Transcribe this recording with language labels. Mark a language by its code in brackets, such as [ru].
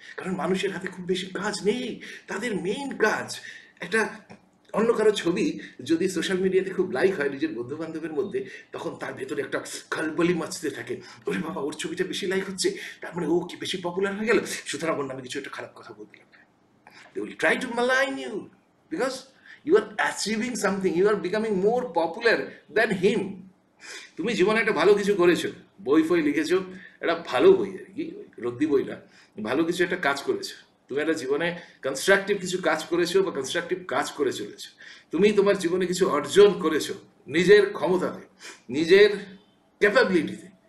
[bn] কারণ মানুষের হাতে খুব বেশি কাজ নেই, তাদের মেইন কাজ একটা অন্য কারো ছবি যদি সোশ্যাল মিডিয়াতে খুব লাইক হয় নিজের বন্ধু বান্ধবের মধ্যে, তখন তার ভেতরে একটা খলবলি মাচতে থাকে, ওরে বাবা ওর ছবিটা বেশি লাইক হচ্ছে, তার মানে ও কি বেশি পপুলার হয়ে গেল, সুতরাং ওর নামে কিছু একটা খারাপ কথা বলতে লাগবে। [en] They will try to malign you because you are achieving something, you are becoming more popular than him. [bn] তুমি জীবনে একটা ভালো কিছু করেছো, বই ফই লিখেছো, একটা ভালো বই আর কি, রদ্দি বই না, ভালো কিছু একটা কাজ করেছো, তুমি একটা জীবনে কনস্ট্রাকটিভ কিছু কাজ করেছো বা কনস্ট্রাকটিভ কাজ করে চলেছো, তুমি তোমার জীবনে কিছু অর্জন করেছো নিজের ক্ষমতাতে, নিজের ক্যাপাবিলিটিতে।